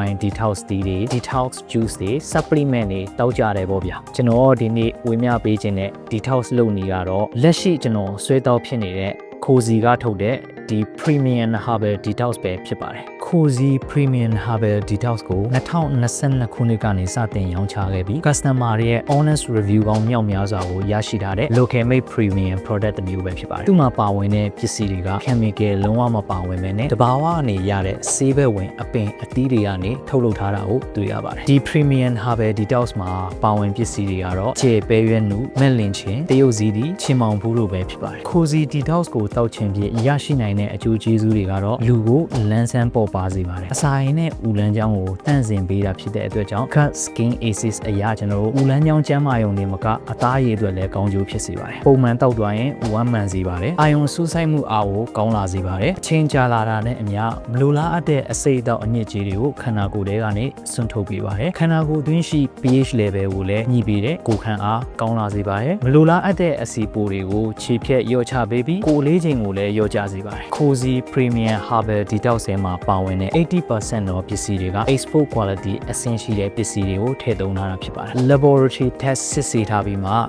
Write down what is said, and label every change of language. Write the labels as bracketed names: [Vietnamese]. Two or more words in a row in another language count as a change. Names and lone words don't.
[Burmese] detox တွေ [English] detox juice [Burmese] တွေ supplement တွေတောက်ကြတယ်ပေါ့ဗျာကျွန်တော်ဒီနေ့ဝေမျှပေးခြင်းတဲ့ detox လုပ်နည်းကတော့လက်ရှိကျွန်တော်ဆွဲတောက်ဖြစ်နေတဲ့ခိုစီကထုတ်တဲ့ဒီ Premium Herbal Detox ပဲဖြစ်ပါတယ်ခိုစီ Premium Herbal Detox ကို2022ခုနှစ်ကနေစတင်ရောင်းချခဲ့ပြီး customer တွေရဲ့ [English] honest review [Burmese] ကောင်းမြောက်များစွာကိုရရှိထားတဲ့ [English] local made premium product [Burmese] တစ်မျိုးပဲ ဖြစ်ပါတယ်သူ့မှာပါဝင်တဲ့ပစ္စည်းတွေက chemical လုံးဝမပါဝင်ပဲနဲ့တဘာဝအနေရတဲ့ဆေးဘက်ဝင်အပင်အသီးတွေကနေထုတ်လုပ်ထားတာကိုတွေ့ရပါတယ်ဒီ Premium Herbal Detox မှာပါဝင်ပစ္စည်းတွေကတော့ခြေပဲရွက်နုမက်လင်ချင်းတရုတ်စည်းဒီချင်းမောင်ဘူးတို့ပဲ ဖြစ်ပါတယ်ခိုစီ Detox ကိုတောက်ခြင်းဖြင့်ရရှိနိုင်တဲ့အကျိုးကျေးဇူးတွေကတော့လူကိုလန်းဆန်းပေါ်ပါစေပါတယ်အစာရည်နဲ့ဦးလန်းချောင်းကိုတန့်စင်ပေးတာဖြစ်တဲ့အတွက်ကြောင့် [English] cut skin acids [Burmese] အ ရာကျွန်တော်တို့ဦးလန်းချောင်းကျန်းမာရုံနဲ့မကအသားရည်အတွက်လည်းကောင်းကျိုးဖြစ်စေပါတယ်ပုံမှန်တောက်သွားရင်ဝမ်းမှန်စေပါတယ်အာယုံစူးစိုက်မှုအားကိုကောင်း လာစေပါတယ်အချင်းကြာလာတာနဲ့အမျှမလိုလားအပ်တဲ့အဆိပ်အတောက်အညစ်အကြေးတွေကိုခန္ဓာကိုယ်ထဲကနေစွန့်ထုတ်ပေးပါတယ်ခန္ဓာကိုယ်အတွင်းရှိ [English] pH level [Burmese] ကိုလည်းညှိပေးတဲ့ကိုယ်ခံအားကောင်းလာစေပါတယ်မလိုလားအပ်တဲ့အဆီပိုတွေကိုခြေဖြတ်လျော့ချပေးပြီးကိုယ်လေးချိန်ကိုလည်းလျော့ချစေပါတယ်ခိုစီ Premium Herbal Detox ထဲမှာပါဝင်တဲ့ 80% သောပစ္စည်းတွေက [English] export quality [Burmese] အဆင့်ရှိတဲ့ပစ္စည်းတွေကိုထည့်သွင်းထားတာဖြစ်ပါတယ် [English] Laboratory test [Burmese] စစ်ဆေးထားပြီးမှ